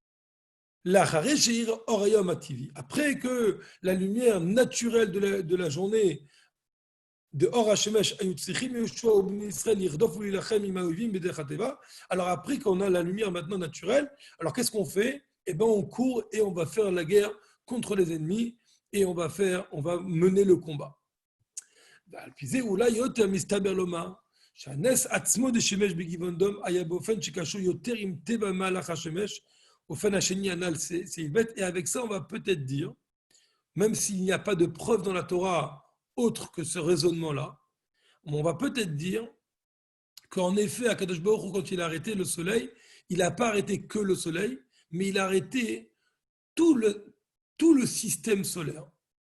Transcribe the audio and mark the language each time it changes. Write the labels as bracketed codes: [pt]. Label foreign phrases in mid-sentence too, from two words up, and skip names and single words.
[fr] Après que la lumière naturelle de la journée de [he] אור השמש, [fr] alors après qu'on a la lumière maintenant naturelle, alors qu'est-ce qu'on fait? Eh bien on court et on va faire la guerre contre les ennemis et on va mener le combat. [he] שהנס עצמו דשימש בגבעון דום היה באופן שקשור יותר עם טבע מהלך השמש, אופן השני הנ"ל סעיף, [fr] et avec ça on va peut-être dire, même s'il n'y a pas de preuve dans la Torah autre que ce raisonnement-là, on va peut-être dire qu'en effet, Akadosh Baruch Hu, quand il a arrêté le soleil, il n'a pas arrêté que le soleil, mais il a arrêté tout le système solaire.